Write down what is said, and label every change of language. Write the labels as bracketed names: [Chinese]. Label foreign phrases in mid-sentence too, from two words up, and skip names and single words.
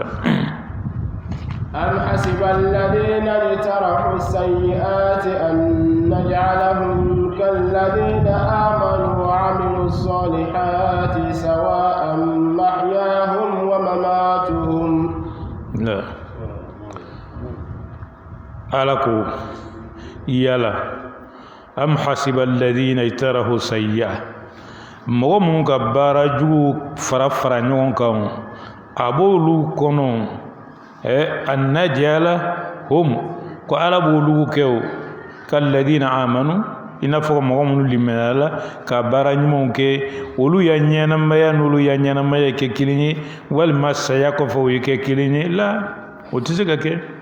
[Arabic] أم حسب الذين اجترحوا السيئات أن نجعلهم كالذين آمنوا وعملوا الصالحات سواء محياهم ومماتهم. لعلكم يا الله أم حسب الذين اجترحوا السيئات [Bambara] mogo mun ka baara jugu fara fara ɲɔgɔn kan a b'olu kɔnɔ [Arabic] أن نجعلهم [Bambara] ko ala b'olu kɛ o [Arabic] كالذين آمنوا [Bambara] i n'a fɔ mɔgɔ minnu limaniya la ka baara ɲumanw kɛ olu ya ɲɛnamaya n'olu ya ɲɛnamaya kɛ kelen ye walima saya kɔfɛ o ye kɛ kelen ye la o tɛ se ka kɛ